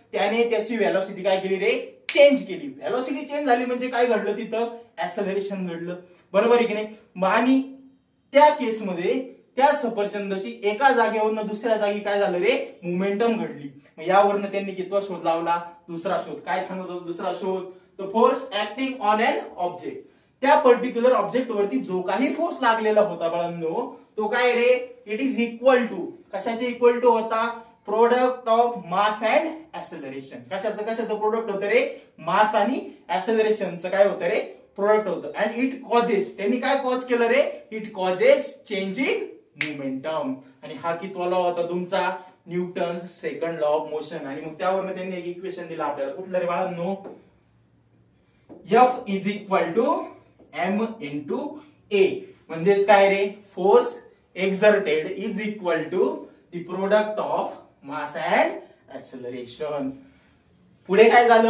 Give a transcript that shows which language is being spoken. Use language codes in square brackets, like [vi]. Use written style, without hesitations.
[mr] त्याने त्याची व्हेलॉसिटी काय केली रे? चेंज केली. व्हेलॉसिटी चेंज झाली म्हणजे काय घडलं? तिथं ऍक्सेलरेशन घडलं, बरोबर आहे की नाही? आणि त्या केसमध्ये त्या सफरचंदाची एका जागेवरनं दुसऱ्या जागी काय झालं रे? मोमेंटम घडली. यावरनं त्यांनी कितवा शोध लावला? दुसरा शोध. काय सांगत होता दुसरा शोध? [en] The force acting on an object. [mr] त्या पर्टिक्युलर ऑब्जेक्ट वरती जो काही फोर्स लागलेला होता बाळांनो, तो काय रे? [en] it is equal to, [mr] कशाचे इक्वल टू होता? [en] Product of mass and acceleration. [mr] कशाचं प्रोडक्ट होतं रे? मास आणि ऍक्सेलरेशनचं काय होतं रे? प्रोडक्ट होतं. [en] and it causes, [mr] त्यांनी काय कॉज केलं रे? [en] It causes change in momentum. [mr] आणि हा कितवा लॉ होता तुमचा? [en] Newton's second law of motion. [mr] आणि मग त्यावरनं त्यांनी एक इक्वेशन दिलं आपल्याला. कुठलं रे बाळांनो? [en] F is equal to m into a. [mr] म्हणजेच काय रे? [en] Force exerted is equal to the product of mass and acceleration. [mr] पुढे काय झालं?